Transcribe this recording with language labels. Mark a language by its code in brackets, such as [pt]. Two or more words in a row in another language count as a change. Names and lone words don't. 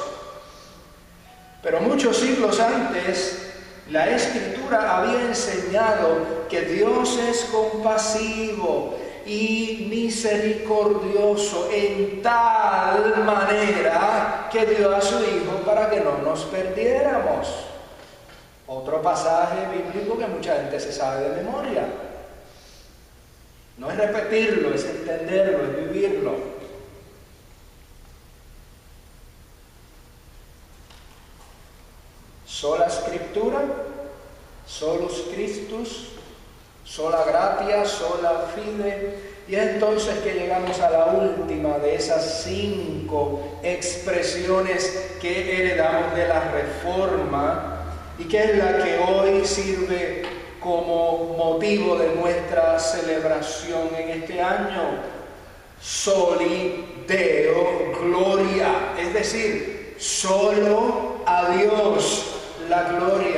[es] Pero muchos siglos antes, la Escritura había enseñado que Dios es compasivo y misericordioso en tal manera que dio a su Hijo para que no nos perdiéramos. Otro pasaje bíblico que mucha gente se sabe de memoria. No es repetirlo, es entenderlo, es vivirlo. [la] Sola Scriptura, solus Christus, sola gratia, sola fide. [es] Y es entonces que llegamos a la última de esas 5 expresiones que heredamos de la Reforma, y que es la que hoy sirve como motivo de nuestra celebración en este año: [la] Soli Deo Gloria, [es] es decir, solo a Dios la gloria.